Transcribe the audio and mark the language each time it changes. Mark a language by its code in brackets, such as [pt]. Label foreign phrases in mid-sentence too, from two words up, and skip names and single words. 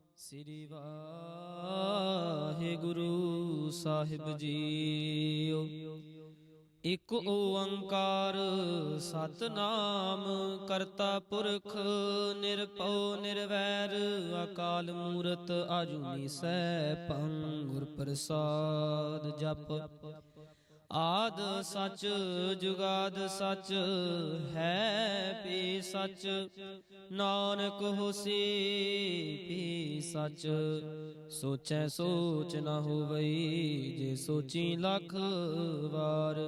[pa] ਸ੍ਰੀ ਵਾਹਿਗੁਰੂ ਸਾਹਿਬ ਜੀਓ। ਇਕ ਓਂਕਾਰ ਸਤਨਾਮ ਕਰਤਾ ਪੁਰਖ ਨਿਰਭਉ ਨਿਰਵੈਰ ਅਕਾਲ ਮੂਰਤ ਆਜੁਨੀ ਸੈਭੰ ਗੁਰ ਪ੍ਰਸਾਦ ਜਪ। ਆਦ ਸਚ ਜੁਗਾਦ ਸਚ ਹੈ ਭੀ ਸਚ ਨਾਨਕ ਹੋਸੀ ਭੀ ਸਚ। ਸੋਚੈ ਸੋਚ ਨ ਹੋਵਈ ਜੇ ਸੋਚੀ ਲਖ ਵਾਰ।